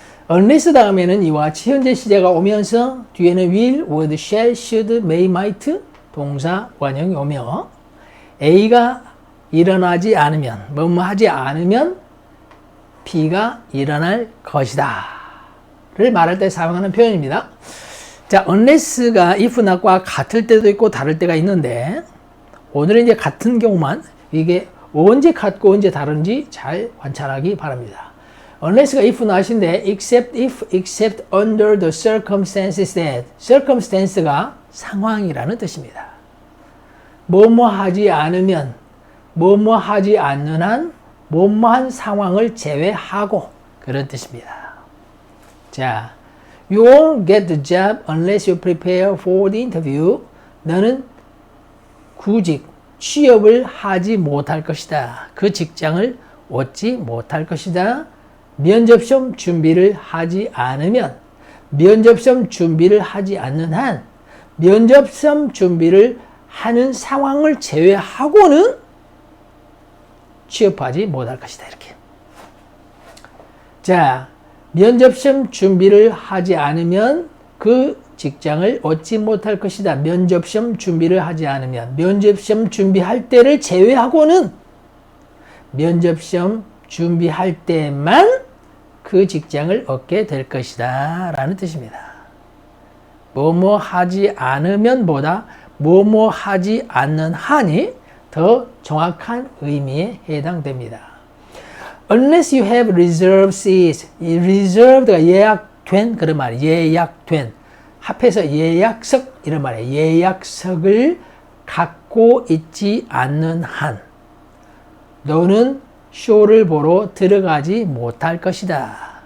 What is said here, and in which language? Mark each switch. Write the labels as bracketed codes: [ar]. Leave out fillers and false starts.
[ko] unless 다음에는 이와 같이 현재 시제가 오면서 뒤에는 will, would, shall, should, may, might 동사 원형이 오며 A가 일어나지 않으면 뭐뭐 하지 않으면 B가 일어날 것이다 를 말할 때 사용하는 표현입니다. 자, unless가 if not과 같을 때도 있고 다를 때가 있는데 오늘은 이제 같은 경우만 이게 언제 같고 언제 다른지 잘 관찰하기 바랍니다. unless가 if not인데 [en] except if, except under the circumstances that [ko] circumstance가 상황이라는 뜻입니다. 뭐뭐 하지 않으면 뭐뭐 하지 않는 한 뭐뭐한 상황을 제외하고 그런 뜻입니다. [en] 자, you won't get the job unless you prepare for the interview. [ko] 너는 구직, 취업을 하지 못할 것이다. 그 직장을 얻지 못할 것이다. 면접시험 준비를 하지 않으면, 면접시험 준비를 하지 않는 한, 면접시험 준비를 하는 상황을 제외하고는 취업하지 못할 것이다. 이렇게. 자, 면접시험 준비를 하지 않으면 그 직장을 얻지 못할 것이다. 면접시험 준비를 하지 않으면 면접시험 준비할 때를 제외하고는 면접시험 준비할 때만 그 직장을 얻게 될 것이다 라는 뜻입니다. 뭐뭐 하지 않으면 보다 뭐뭐 하지 않는 한이 더 정확한 의미에 해당됩니다. [en] Unless you have reserved seats. [ko] 이 reserved가 예약된 그런 말이에요. 예약된. 합해서 예약석 이런 말이에요. 예약석을 갖고 있지 않는 한 너는 쇼를 보러 들어가지 못할 것이다.